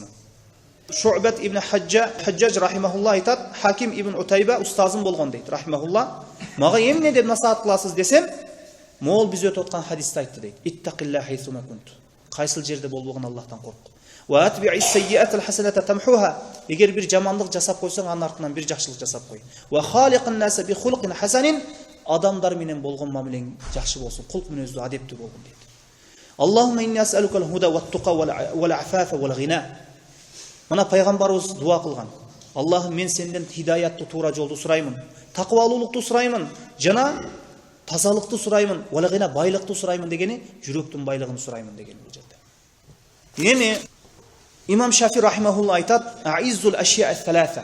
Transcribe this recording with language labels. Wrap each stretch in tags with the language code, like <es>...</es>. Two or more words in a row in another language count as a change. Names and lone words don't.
<ky>Шу'бат ибн Хаджаж рахимахулла айтат, Хаким ибн Утайба устазым болгон дейт рахимахулла. Мага эмне деп насаат кыласыз десем, мол биз өтүп аткан хадисти айтты дейт.</ky> <ar>اتق الله حيثما كنت.</ar> <ky>Кайсыл жерде болбогон Аллахтан корк.</ky> <ar>وأتبع السيئة الحسنة تمحها.</ar> <ky>Эгер бир жамандык жасап койсоң, анын артынан бир жакшылык жасап кой.</ky> <ar>وخالق الناس بخلق حسن.</ar> <ky>Адамдар менен болгон мамилең жакшы болсун, кулк мүнөздүү, адептүү болгон дейт.</ky> <ar>اللهم إني أسألك الهدى والتقى والعفاف والغنى.</ar> <ky>Мына пайгамбарыбыз дуа кылган. Аллахым, мен сенден хидаятты, тура жолду сураймын, такыбалуулукту сураймын, жана тазалыкты сураймын, валагына байлыкты сураймын дегени, жүрөктүн байлыгын сураймын деген бул жерде. Эми имам Шафи рахимахулла айтат:</ky> <ar>"أعز الأشياء ثلاثة."</ar>